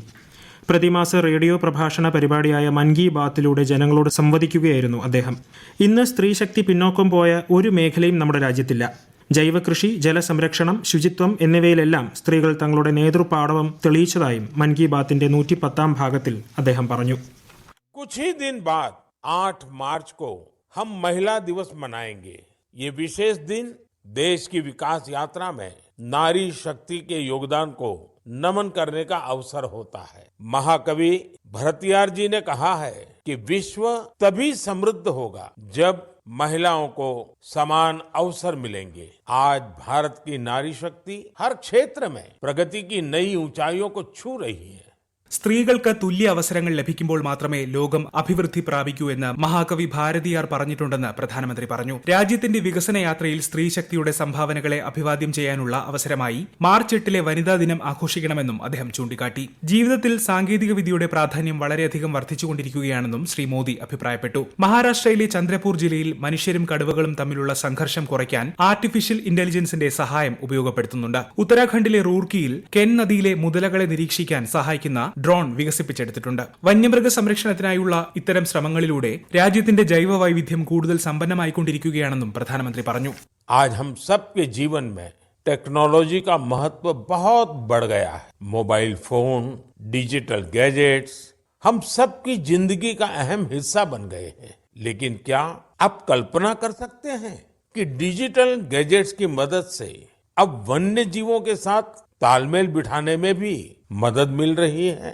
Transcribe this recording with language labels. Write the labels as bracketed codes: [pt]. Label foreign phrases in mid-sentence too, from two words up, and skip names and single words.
[ml] പ്രതിമാസ റേഡിയോ പ്രഭാഷണ പരിപാടിയായ മൻ കി ബാത്തിലൂടെ ജനങ്ങളോട് സംവദിക്കുകയായിരുന്നു അദ്ദേഹം. ഇന്ന് സ്ത്രീശക്തി പിന്നോക്കം പോയ ഒരു മേഖലയും നമ്മുടെ രാജ്യത്തില്ല. ജൈവകൃഷി, ജലസംരക്ഷണം, ശുചിത്വം എന്നിവയിലെല്ലാം സ്ത്രീകൾ തങ്ങളുടെ നേതൃപാടവം തെളിയിച്ചതായും മൻ കി ബാത്തിന്റെ 110ാം ഭാഗത്തിൽ അദ്ദേഹം പറഞ്ഞു. [hi] कुछ ही दिन बाद 8 मार्च को हम महिला दिवस मनाएंगे. ये विशेष दिन देश की विकास यात्रा में नारी शक्ति के योगदान को नमन करने का अवसर होता है. महाकवि भरतियार जी ने कहा है कि विश्व तभी समृद्ध होगा जब महिलाओं को समान अवसर मिलेंगे. आज भारत की नारी शक्ति हर क्षेत्र में प्रगति की नई ऊंचाइयों को छू रही है. [ml] സ്ത്രീകൾക്ക് തുല്യ അവസരങ്ങൾ ലഭിക്കുമ്പോൾ മാത്രമേ ലോകം അഭിവൃദ്ധി പ്രാപിക്കൂ എന്ന് മഹാകവി ഭാരതിയാർ പറഞ്ഞിട്ടുണ്ടെന്ന് പ്രധാനമന്ത്രി പറഞ്ഞു. രാജ്യത്തിന്റെ വികസന യാത്രയിൽ സ്ത്രീശക്തിയുടെ സംഭാവനകളെ അഭിവാദ്യം ചെയ്യാനുള്ള അവസരമായി മാർച്ച് 8 വനിതാ ദിനം ആഘോഷിക്കണമെന്നും അദ്ദേഹം ചൂണ്ടിക്കാട്ടി. ജീവിതത്തിൽ സാങ്കേതിക വിദ്യയുടെ പ്രാധാന്യം വളരെയധികം വർദ്ധിച്ചുകൊണ്ടിരിക്കുകയാണെന്നും ശ്രീ മോദി അഭിപ്രായപ്പെട്ടു. മഹാരാഷ്ട്രയിലെ ചന്ദ്രപൂർ ജില്ലയിൽ മനുഷ്യരും കടുവകളും തമ്മിലുള്ള സംഘർഷം കുറയ്ക്കാൻ [en] artificial intelligence [ml] സഹായം ഉപയോഗപ്പെടുത്തുന്നുണ്ട്. ഉത്തരാഖണ്ഡിലെ റൂർക്കിയിൽ കെൻ നദിയിലെ മുതലകളെ നിരീക്ഷിക്കാൻ സഹായിക്കുന്ന ഡ്രോൺ വികസിപ്പിച്ചെടുത്തിട്ടുണ്ട്. വന്യമൃഗ സംരക്ഷണത്തിനായുള്ള ഇത്തരം ശ്രമങ്ങളിലൂടെ രാജ്യത്തിന്റെ ജൈവ വൈവിധ്യം കൂടുതൽ സമ്പന്നമായിക്കൊണ്ടിരിക്കുകയാണെന്നും പ്രധാനമന്ത്രി പറഞ്ഞു. [hi] आज हम सबके जीवन में टेक्नोलॉजी का महत्व बहुत बढ़ गया है. [en] mobile phone, digital gadgets [hi] हम सबकी जिंदगी का अहम हिस्सा बन गए हैं. लेकिन क्या आप कल्पना कर सकते हैं कि [en] digital gadgets [hi] की मदद से अब वन्य जीवों के साथ तालमेल बिठाने में भी मदद मिल रही है.